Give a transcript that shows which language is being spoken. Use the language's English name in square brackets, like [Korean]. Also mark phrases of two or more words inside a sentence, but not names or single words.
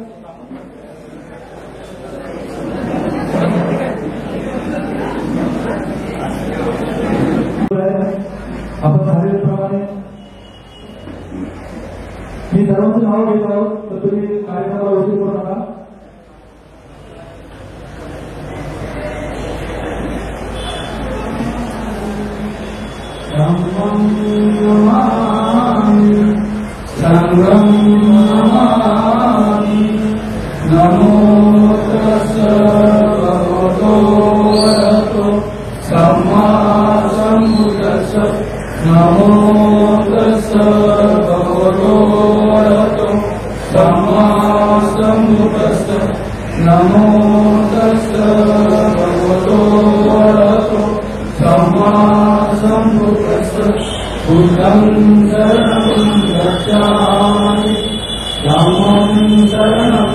[Marathi] आपण ठरवल्याप्रमाणे मी सर्वांचं नाव घेत आहोत तर तुम्ही कार्यक्रमाला उशीर करू नका [Pali] संगम नमो तस्सै भगवतो वरहतो सम्मा सम्बुद्धास्सै नमो तस्सै भगवतो वरहतो सम्मा सम्बुद्धास्सै नमो तस्सै भगवतो वरहतो सम्मा सम्बुद्धास्सै बुद्धं शरणं गच्छामि धम्मं शरणं